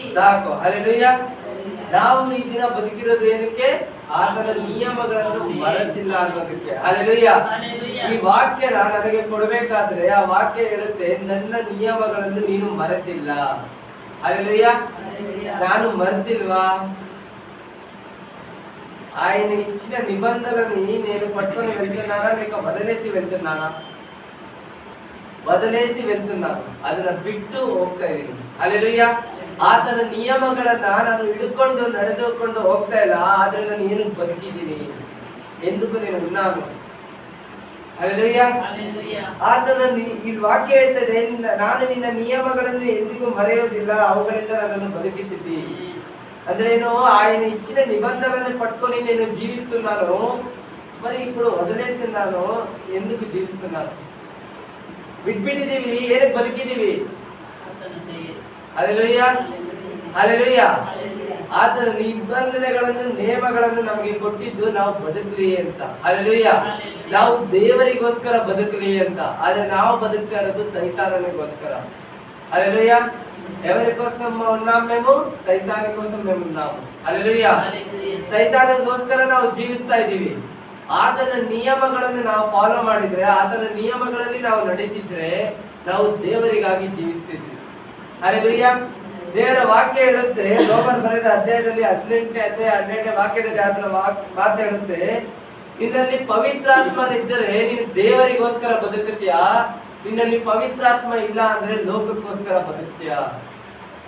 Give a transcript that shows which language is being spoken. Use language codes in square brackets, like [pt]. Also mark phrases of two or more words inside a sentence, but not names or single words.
[kn] ಸಾಕು. ಹಲ್ಲೆಲೂಯ. ನಾವು ಈ ದಿನ ಬದುಕಿರೋದು ಏನಕ್ಕೆ? ಆತನ ನಿಯಮಗಳನ್ನು ಮರೆತಿಲ್ಲ ಅನ್ನೋದಕ್ಕೆ. ಹಲ್ಲೆಲೂಯ. ಈ ವಾಕ್ಯ ನನಗೆ ಕೊಡ್ಬೇಕಾದ್ರೆ ಆ ವಾಕ್ಯ ಹೇಳುತ್ತೆ, ನನ್ನ ನಿಯಮಗಳನ್ನು ನೀನು ಮರೆತಿಲ್ಲ. ಹಲ್ಲೆಲೂಯ. ನಾನು ಮರೆತಿಲ್ವಾ? [te] ఆయన ఇచ్చిన నిబంధనని నేను పట్టుకొని వెళ్తున్నానా లేక వదిలేసి వెళ్తున్నాను? [kn] ಅದನ್ನ ಬಿಟ್ಟು ಹೋಗ್ತಾ ಇದ್ದೀನಿ. ಹಲ್ಲೆಲೂಯ. ಆತನ ನಿಯಮಗಳನ್ನ ನಾನು ಹಿಡ್ಕೊಂಡು ನಡೆದುಕೊಂಡು ಹೋಗ್ತಾ ಇಲ್ಲ, ಆದ್ರೆ ನಾನು ಏನಕ್ಕೆ ಬದುಕಿದ್ದೀನಿ, ಎಂದಕ್ಕೂ [te] నేను ఉన్నాను. [kn] ಹಲ್ಲೆಲೂಯ. ಆತನ ಈ ವಾಕ್ಯ ಹೇಳ್ತದೆ, ನಾನು ನಿನ್ನ ನಿಯಮಗಳನ್ನು ಎಂದಿಗೂ ಮರೆಯೋದಿಲ್ಲ, ಅವುಗಳಿಂದ ನನ್ನನ್ನು ಬದುಕಿಸಿದ್ದಿ. ಅಂದ್ರೆ ಏನು? [te] ఆయన ఇచ్చిన నిబంధనని పట్టుకొని నేను జీవిస్తున్నాను, మరి ఇప్పుడు వదిలేసిన్నాను, ఎందుకు జీవిస్తున్నాను? [kn] ಬಿಟ್ಬಿಟ್ಟಿದೀವಿ, ಏನಕ್ಕೆ ಬದುಕಿದೀವಿ? ಹಲ್ಲೆಲೂಯ. ಹಲ್ಲೆಲೂಯ. ಆತನ ನಿಬಂಧನೆಗಳನ್ನು, ನಿಯಮಗಳನ್ನು ನಮಗೆ ಕೊಟ್ಟಿದ್ದು ನಾವು ಬದುಕಲಿ ಅಂತ. ಹಲ್ಲೆಲೂಯ. ನಾವು ದೇವರಿಗೋಸ್ಕರ ಬದುಕಲಿ ಅಂತ. ಆದ್ರೆ ನಾವು ಬದುಕ್ತಾ ಇರೋದು ಸೈತಾನಿಗೋಸ್ಕರ. ಹಲ್ಲೆಲೂಯ. [te] ఎవరి కోసం ఉన్నాం మేము? సైతాని కోసం మేము ఉన్నాము. హల్లెలూయ. [kn] సైతానిಗೋಸ್ಕರ ನಾವು ಜೀವಿಸ್ತಾ ಇದ್ದೀವಿ. ಆತನ ನಿಯಮಗಳನ್ನು ನಾವು ಫಾಲೋ ಮಾಡಿದ್ರೆ, ಆತನ ನಿಯಮಗಳಲ್ಲಿ ನಾವು ನಡೀತಿದ್ರೆ ನಾವು ದೇವರಿಗಾಗಿ ಜೀವಿಸ್ತಿದ್ವಿ. ಹಲ್ಲೆಲೂಯ. ದೇವರ ವಾಕ್ಯ ಹೇಳುತ್ತೆ, ರೋಮನ್ ಬರೆದ ಅಧ್ಯಾಯದಲ್ಲಿ 18ನೇ ಅಧ್ಯಾಯ 12ನೇ ವಾಕ್ಯದಲ್ಲಿ ಆತನ ಮಾತು ಹೇಳುತ್ತೆ, ನಿನ್ನಲ್ಲಿ ಪವಿತ್ರಾತ್ಮನಿದ್ದರೆ ನೀನು ದೇವರಿಗೋಸ್ಕರ ಬದುಕುತ್ತೀಯಾ, ನಿನ್ನಲ್ಲಿ ಪವಿತ್ರಾತ್ಮ ಇಲ್ಲ ಅಂದ್ರೆ ಲೋಕಕ್ಕೋಸ್ಕರ ಬದುಕ್ತೀಯಾ?